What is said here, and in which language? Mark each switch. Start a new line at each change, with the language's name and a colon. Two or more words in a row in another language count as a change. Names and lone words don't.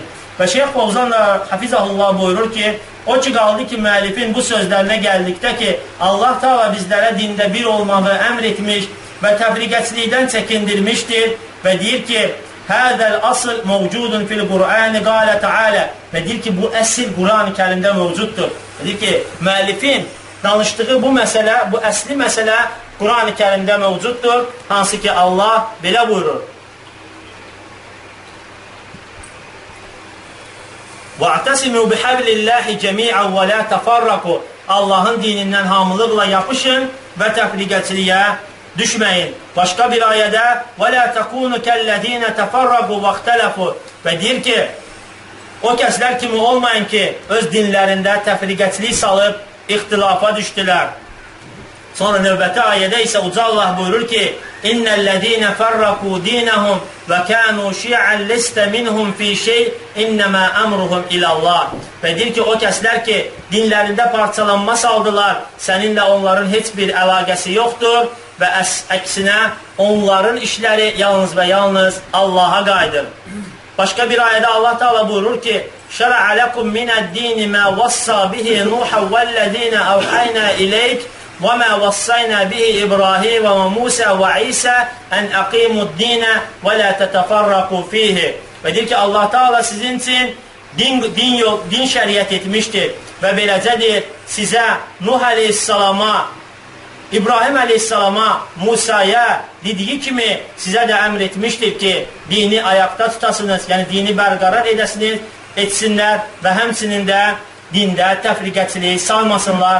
Azerbaijani: Və Şeyx Fovzan da Hafizahullah buyurur ki, o ki qaldı ki, müəllifin bu sözlərinə gəldikdə ki, Allah Teala bizlərə dində bir olmağı əmr etmiş və təfriqəçilikdən çəkindirmişdir və deyir ki,
Arabic: هذا الأصل موجود في القرآن قال تعالى
Azerbaijani: və deyir ki, bu əsl Quran-ı Kərimdə mövcuddur. Deyir ki, müəllifin danışdığı bu məsələ, bu əsli məsələ Quran-ı Kərimdə mövcuddur, hansı ki, Allah belə buyurur.
Arabic: وَاَعْتَسِمُوا بِحَبْلِ اللّٰهِ جَمِيعًا وَلَا تَفَرَّقُوا
Azerbaijani: Allahın dinindən hamılıqla yapışın və təfriqəçiliyə düşməyin. Başqa bir ayədə
Arabic: وَلَا تَكُونُ كَالَّذ۪ينَ تَفَرَّقُوا وَاخْتَلَفُوا
Azerbaijani: və deyir ki, o kəslər kimi olmayın ki, öz dinlərində təfriqəçilik salıb ixtilafa düşdülər. Sonra növbəti ayədə isə Uca Allah buyurur ki,
Arabic: إن الذين فرقوا دينهم وكانوا شيعا لست منهم في شيء إنما أمرهم إلى الله.
Azerbaijani: Və deyir ki, o kəslər ki, dinlərində parçalanma saldılar, səninlə onların heç bir əlaqəsi yoxdur və əksinə onların işləri yalnız və yalnız Allaha qayıdır. Başqa bir ayədə Allah Teala buyurur ki,
Arabic: شرع لكم من الدين ما وصى به نوحا والذي أوحينا إليك وَمَا وَصَّيْنَا بِهِ إِبْرَاهِيمَ وَمُوسَى وَعِيسَى أَنْ أَقِيمُوا الدِّينَ وَلَا تَتَفَرَّقُوا فِيهِ
Azerbaijani: Və deyir ki, Allah Teala sizin üçün din şəriət etmişdir və beləcədir sizə Nuh əleyhissalama, İbrahim əleyhissalama, Musaya dediyi kimi sizə də əmr etmişdir ki, dini ayaqda tutasınız, yəni dini bərqərar edəsiniz etsinlər və həmçinin də dində təfriqəçilik salmasınlar.